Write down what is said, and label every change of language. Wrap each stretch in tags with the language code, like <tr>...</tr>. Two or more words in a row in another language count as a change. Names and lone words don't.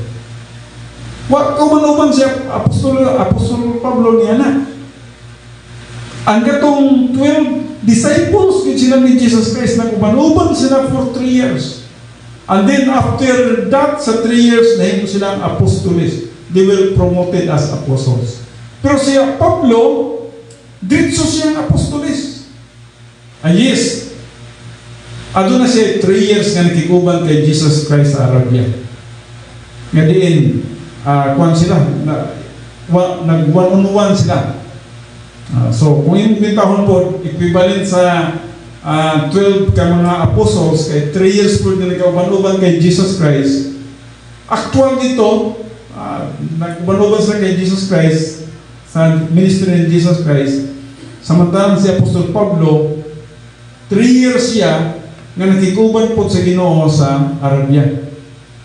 <ceb>Kauban-uban siya, Apostol Pablo niya na. Ang katong 12 disciples sila ni Jesus Christ, nag-uban-uban sila</ceb> <en>for 3 years. And then after that,</en> <ceb>sa 3 years, nahimo silang apostoles.</ceb> <en>They were promoted as apostles.</en> <ceb>Pero siya, Pablo, ditso siyang apostoles. Yes, ado na siya 3 years nga nakikuban kay Jesus Christ sa Arabia. Nga diin, kuwan sila, nag-one-on-one sila. So, kung yung bitahon po, equivalent sa 12 ka mga apostles, kay 3 years po na nagkauban-uban kay Jesus Christ. Actual dito, nagkauban-uban sila kay Jesus Christ sa ministry ni Jesus Christ. Samantalang si Apostol Pablo, 3 years siya nga nakikuban po sa Ginoo sa Arabia.</ceb>